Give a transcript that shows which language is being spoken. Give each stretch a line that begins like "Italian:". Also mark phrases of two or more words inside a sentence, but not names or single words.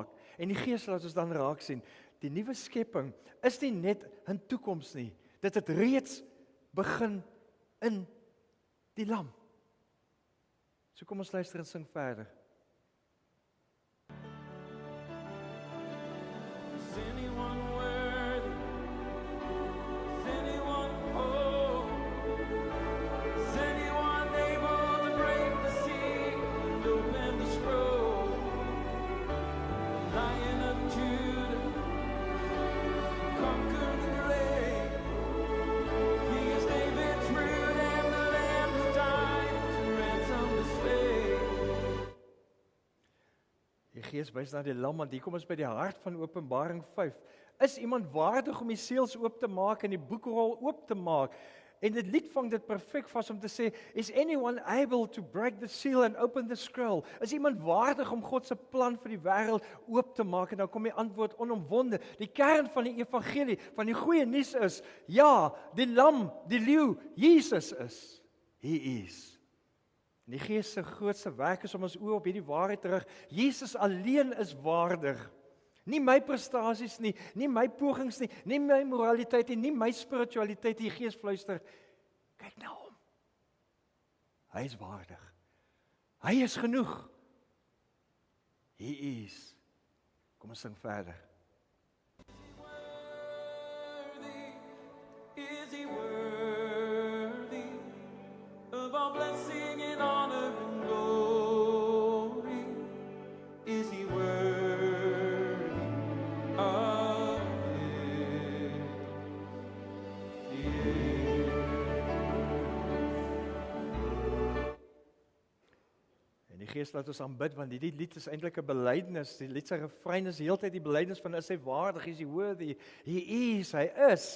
Afrikaans: En die Gees laat ons dan raak sien, die nuwe skepping is nie net 'n toekoms nie. Dit het reeds begin in die lam. So kom ons luister en sing verder.
English: Is anyone worthy? Is anyone whole? Is anyone able to break the seal and open the scroll? Lion of Judah, conquer the grave. He is David's root and the Lamb who died to ransom the slave.
Afrikaans: Die Gees wys na die lam, want hier kom ons by die hart van Openbaring 5. Is iemand waardig om die seels oop te maak en die boekrol oop te maak? En dit lied vang dit perfek vas om te sê,
English: is anyone able to break the seal and open the scroll?
Afrikaans: Is iemand waardig om God se plan vir die wêreld oop te maak? En nou kom die antwoord onomwonde. Die kern van die evangelie, van die goeie nuus is, ja, die lam, die leeu, Jesus is.
English: He is.
Afrikaans: En die Gees se grootste werk is om ons oë op hierdie waarheid te rig. Jesus alleen is waardig. Nie my prestasies nie, nie my pogings nie, nie my moraliteit nie my spiritualiteit. Die Gees fluister, kyk na hom. Hy is waardig. Hy is genoeg.
English: He is.
Afrikaans: Kom ons sing verder.
English: Is he worthy of all blessing and honor and glory? Is he worthy of it?
Afrikaans: En die Gees laat ons aanbid, want hierdie lied is eintlik 'n belydenis. Die lied se refrein is heeltyd die belydenis van is hy waardig, is hy worthy,
English: he is,
Afrikaans: hy is.